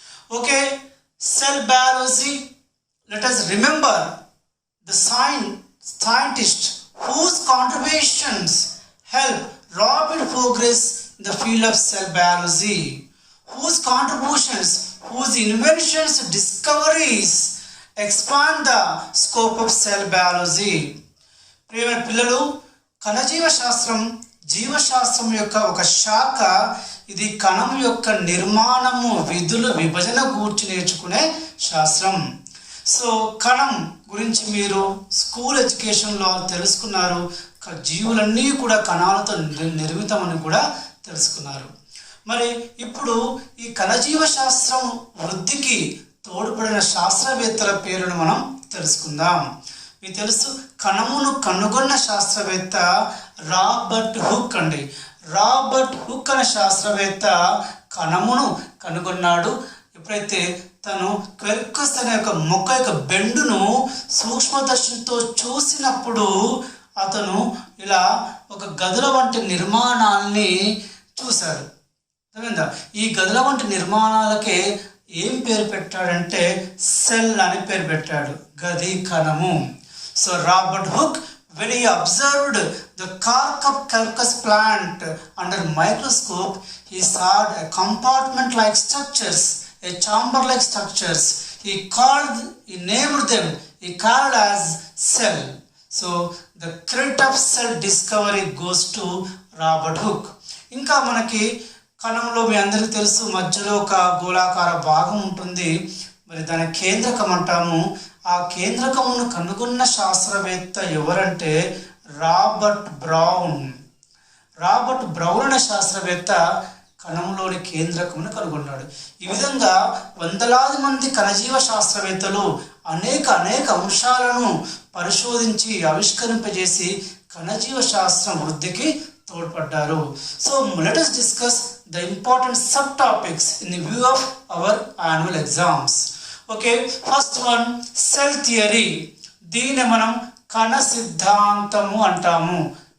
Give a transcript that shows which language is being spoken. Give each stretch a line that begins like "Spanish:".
English: Okay, cell biology. Let us remember the scientist whose contributions help rapid progress in the field of cell biology, whose contributions, whose inventions, discoveries expand the scope of cell biology.
Telugu: ప్రియమైన పిల్లలు, కణజీవ శాస్త్రం జీవశాస్త్రం యొక్క ఒక శాఖ. ఇది కణం యొక్క నిర్మాణము, విధులు, విభజన గూర్చి నేర్చుకునే శాస్త్రం. సో కణం గురించి మీరు స్కూల్ ఎడ్యుకేషన్లో తెలుసుకున్నారు. జీవులన్నీ కూడా కణాలతో నిర్మితమని కూడా తెలుసుకున్నారు. మరి ఇప్పుడు ఈ కణజీవ శాస్త్రం వృద్ధికి తోడ్పడిన శాస్త్రవేత్తల పేరును మనం తెలుసుకుందాం. మీకు తెలుసు, కణమును కనుగొన్న శాస్త్రవేత్త రాబర్ట్ హుక్ అండి. రాబర్ట్ హుక్ అనే శాస్త్రవేత్త కణమును కనుగొన్నాడు. ఎప్పుడైతే తను క్వెర్కస్ అనే ఒక మొక్క యొక్క బెండును సూక్ష్మదర్శినితో చూసినప్పుడు అతను ఇలా ఒక గదుల వంటి నిర్మాణాల్ని చూశాడు. అర్థమైందా? ఈ గదుల వంటి నిర్మాణాలకే ఏం పేరు పెట్టాడంటే సెల్ అని పేరు పెట్టాడు, గది, కణము.
English: So Robert Hooke, when he observed the cork of quercus plant under microscope, he saw a compartment like structures, a chamber like structures. He named them, he called as cell. So the credit of cell discovery goes to Robert Hooke.
Telugu: ఇంకా మనకి కణంలో మీ అందరికీ తెలుసు, మధ్యలో ఒక గోళాకార భాగం ఉంటుంది. మరి దాని కేంద్రకం అంటాము. ఆ కేంద్రకమును కనుగొన్న శాస్త్రవేత్త ఎవరంటే రాబర్ట్ బ్రౌన్. రాబర్ట్ బ్రౌన్ అనే శాస్త్రవేత్త కణంలోని కేంద్రకమును కనుగొన్నాడు. ఈ విధంగా వందలాది మంది కణజీవ శాస్త్రవేత్తలు అనేక అంశాలను పరిశోధించి ఆవిష్కరింపజేసి కణజీవ శాస్త్రం వృద్ధికి తోడ్పడ్డారు.
English: So let us discuss the important subtopics in the view of our annual exams. Okay, first one, cell theory.
Telugu: దీన్ని మనం కణ సిద్ధాంతము అంటాము.